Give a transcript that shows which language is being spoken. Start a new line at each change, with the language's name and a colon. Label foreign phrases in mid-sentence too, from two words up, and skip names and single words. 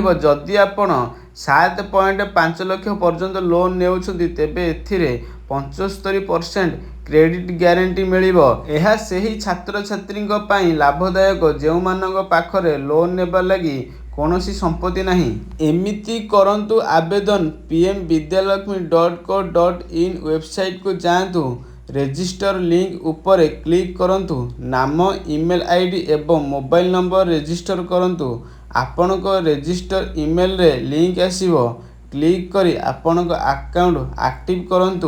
Odia: ଯଦି ଆପଣ 7.5 ଲକ୍ଷ ପର୍ଯ୍ୟନ୍ତ ଲୋନ୍ ନେଉଛନ୍ତି, ତେବେ ଏଥିରେ 75% କ୍ରେଡିଟ୍ ଗ୍ୟାରେଣ୍ଟି ମିଳିବ। ଏହା ସେହି ଛାତ୍ରଛାତ୍ରୀଙ୍କ ପାଇଁ ଲାଭଦାୟକ ଯେଉଁମାନଙ୍କ ପାଖରେ ଲୋନ୍ ନେବା ଲାଗି କୌଣସି ସମ୍ପତ୍ତି ନାହିଁ। ଏମିତି କରନ୍ତୁ ଆବେଦନ pmvidyalakshmi.co.in ୱେବସାଇଟକୁ ଯାଆନ୍ତୁ। ରେଜିଷ୍ଟର ଲିଙ୍କ ଉପରେ କ୍ଲିକ୍ କରନ୍ତୁ। ନାମ, ଇମେଲ ଆଇଡି ଏବଂ ମୋବାଇଲ ନମ୍ବର ରେଜିଷ୍ଟର କରନ୍ତୁ। ଆପଣଙ୍କ ରେଜିଷ୍ଟର ଇମେଲରେ ଲିଙ୍କ ଆସିବ। କ୍ଲିକ୍ କରି ଆପଣଙ୍କ ଆକାଉଣ୍ଟ ଆକ୍ଟିଭ କରନ୍ତୁ।